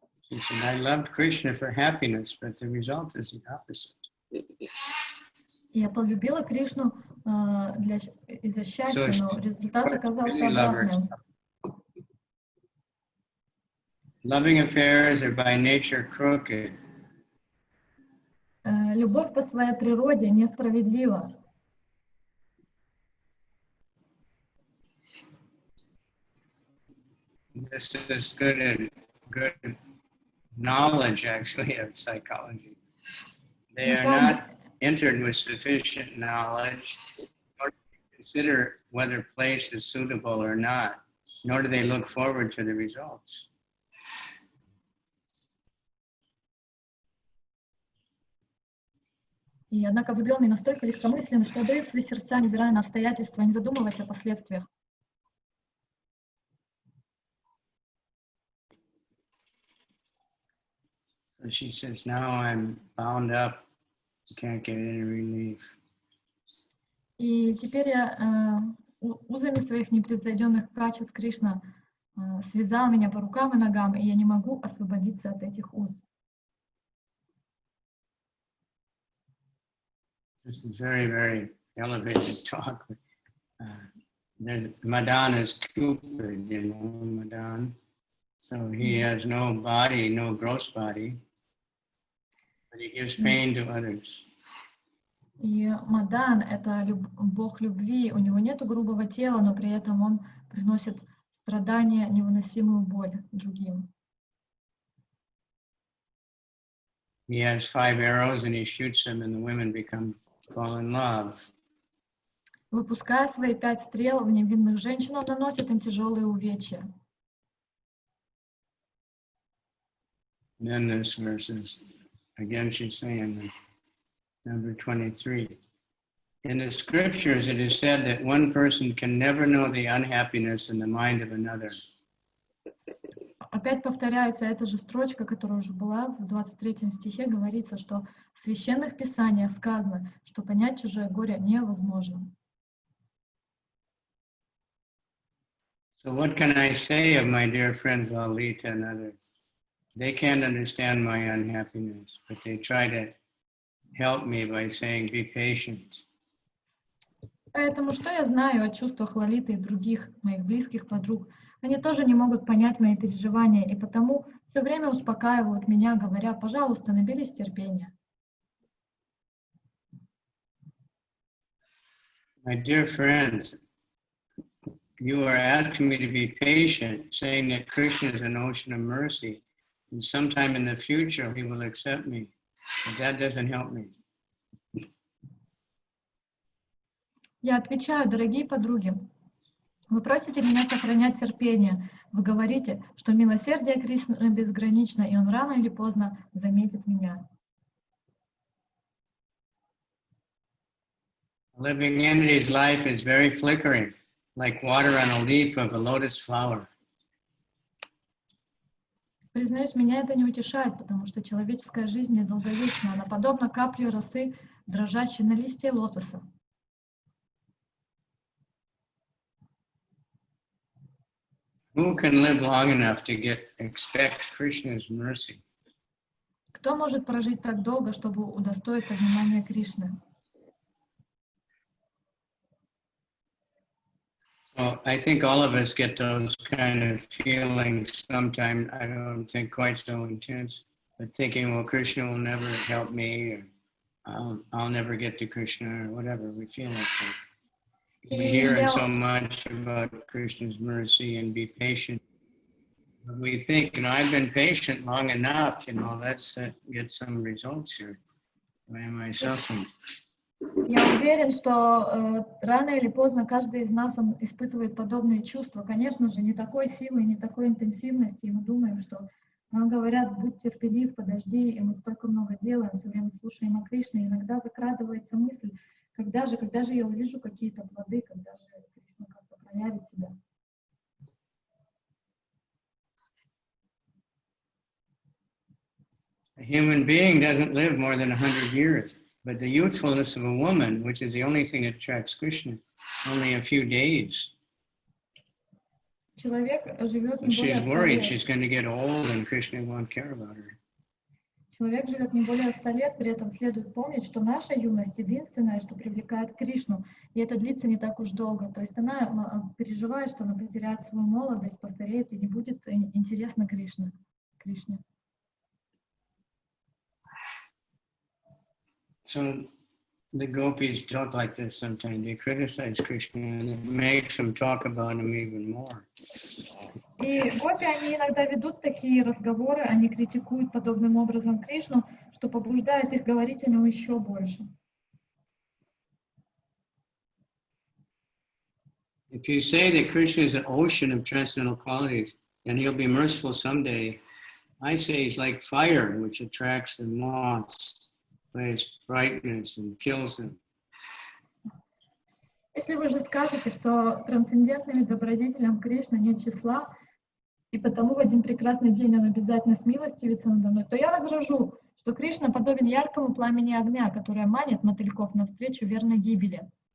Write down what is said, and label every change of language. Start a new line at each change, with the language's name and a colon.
English: He said, I loved Krishna for happiness, but the result is the opposite.
Russian: Я полюбила Кришну из-за счастья, но результат оказался
English: really love
Russian: обратным.
English: herself. Loving affairs are by nature crooked.
Russian: Любовь по своей природе несправедлива.
English: This is good knowledge, actually, of psychology. They are not entered with sufficient knowledge, nor do they consider whether place is suitable or not, nor do they look forward to the results.
Russian: И однако влюбленные настолько легкомысленны, что отдают свои сердца, невзирая на обстоятельства, не задумываясь о последствиях.
English: So she says, now I'm bound up, can't get any relief.
Russian: И теперь я узами своих непревзойденных качеств Кришна связал меня по рукам и ногам, и я не могу освободиться от этих уз.
English: This is very elevated talk. There's Madan is Cupid, Madan. So he has no body, no gross body, but he gives pain to others.
Russian: И Мадан — это бог любви, у него нету грубого тела, но при этом он приносит страдания, невыносимую боль другим.
English: He has 5 arrows and he shoots them and the women fall in love.
Russian: Выпуская свои 5 стрел в невинных женщин, он наносит им тяжелые увечья.
English: Then this verse is, again she's saying this, number 23. In the scriptures it is said that one person can never know the unhappiness in the mind of another.
Russian: Опять повторяется эта же строчка, которая уже была в 23 стихе, говорится, что в священных писаниях сказано, что понять чужое горе невозможно.
English: So what can I say of my dear friends Lalita and others? They can't understand my unhappiness, but they try to help me by saying, be patient.
Russian: Поэтому что я знаю о чувствах Лалиты и других моих близких подруг? Они тоже не могут понять мои переживания, и потому все время успокаивают меня, говоря, пожалуйста, наберись терпения.
English: My dear friends, you are asking me to be patient, saying that Krishna is an ocean of mercy, and sometime in the future he will accept me. But that doesn't help me.
Russian: Я отвечаю, дорогие подруги, вы просите меня сохранять терпение. Вы говорите, что милосердие Кришны безгранично, и он рано или поздно заметит меня.
English: Living entity's life is very flickering, like water on a leaf of a lotus flower.
Russian: Признаюсь, меня это не утешает, потому что человеческая жизнь недолговечна. Она подобна капле росы, дрожащей на листе лотоса.
English: Who can live long enough to expect Krishna's mercy?
Russian: Кто может прожить так долго, чтобы удостоиться внимания Кришны?
English: Well, I think all of us get those kind of feelings sometimes. I don't think quite so intense, but thinking, well, Krishna will never help me, or I'll never get to Krishna, or whatever. We feel like that. We hear so much about Krishna's mercy and be patient. But we think, I've been patient long enough, let's get some results here. Why am I suffering?
Russian: Я уверен, что рано или поздно каждый из нас он испытывает подобные чувства. Конечно же, не такой силы, не такой интенсивности. И мы думаем, что нам говорят, будь терпелив, подожди, и мы столько много делаем, все время слушаем о Кришне. Иногда закрадывается мысль, когда же я увижу какие-то плоды, когда же Кришна как-то проявит себя.
English: A human being doesn't live more than 100 years. But the youthfulness of a woman, which is the only thing that attracts Krishna, only a few days.
Russian: Человек живет
English: So she's worried she's going to get old and Krishna won't care about her.
Russian: Человек живет не более 100 лет, при этом следует помнить, что наша юность единственная, что привлекает Кришну, и это длится не так уж долго. То есть она переживает, что она потеряет свою молодость, постареет и не будет интересно Кришне.
English: So the gopis talk like this sometimes. They criticize Krishna and it makes them talk about him even more.
Russian: И гопи, они иногда ведут такие разговоры, они критикуют подобным образом Кришну, что побуждает их говорить о нем еще больше.
English: If you say that Krishna is an ocean of transcendental qualities and he'll be merciful someday, I say he's like fire, which attracts the moths by its brightness and kills them.
Russian: Если вы же скажете, что трансцендентным добродетелям Кришны нет числа, и потому в один прекрасный день он обязательно смилостивится надо мной, то я возражу, что Кришна подобен яркому пламени огня, которое манит мотыльков навстречу верной гибели.